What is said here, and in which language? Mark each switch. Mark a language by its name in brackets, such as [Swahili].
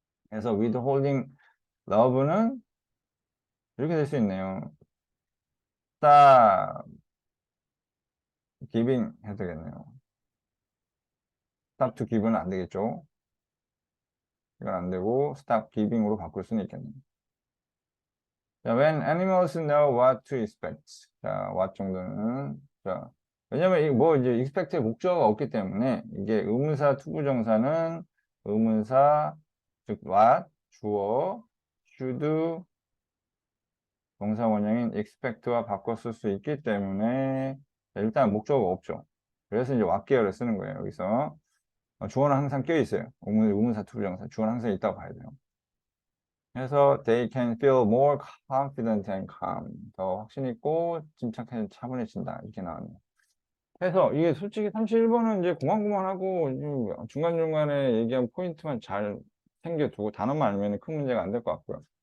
[Korean] 그래서 [English] withholding love [Korean] 는 이렇게 될 수 있네요. [English] stop giving [Korean] 해도 되겠네요. [English] stop to give [Korean] 는 안 되겠죠. 이건 안 되고, [English] stop giving [Korean] 으로 바꿀 수는 있겠네요. [English] 자, when animals know what to expect. [Korean] 자, what 정도는. 자, 왜냐면 이제 expect의 목적어가 없기 때문에 이게 의문사 투부정사는 의문사, 즉, what, 주어, should, 동사 원형인 expect와 바꿔 쓸 수 있기 때문에 일단 목적어가 없죠. 그래서 이제 what 계열을 쓰는 거예요, 여기서. 주어는 항상 껴 있어요. 의문사 투부정사. 주어는 항상 있다고 봐야 돼요. [English] 그래서 they can feel more confident and calm. [Korean] 더 확신 있고 침착해 차분해진다. 이렇게 나왔네요. 그래서 이게 솔직히 31번은 이제 고만고만하고 중간중간에 얘기한 포인트만 잘 챙겨두고 단어만 알면 큰 문제가 안 될 것 같고요.